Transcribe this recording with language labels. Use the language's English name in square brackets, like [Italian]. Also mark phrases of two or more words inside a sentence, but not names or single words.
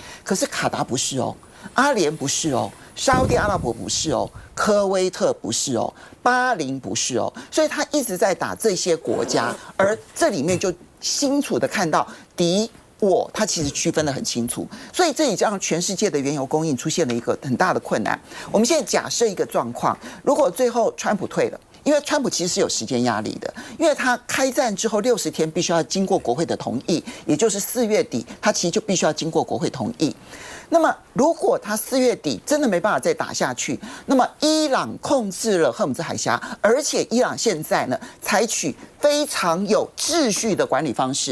[Chinese] 可是卡達不是哦，阿聯不是哦，沙烏地阿拉伯不是哦，科威特不是哦，巴林不是哦，所以他一直在打這些國家，而這裡面就清楚的看到敵我，他其實區分得很清楚，所以這也讓全世界的原油供應出現了一個很大的困難。我們現在假設一個狀況，如果最後川普退了，因為川普其實是有時間壓力的，因為他開戰之後60天必須要經過國會的同意，也就是4月底，他其實就必須要經過國會同意。那麼，如果他4月底真的沒辦法再打下去，那麼伊朗控制了荷姆茲海峽，而且伊朗現在呢採取非常有秩序的管理方式。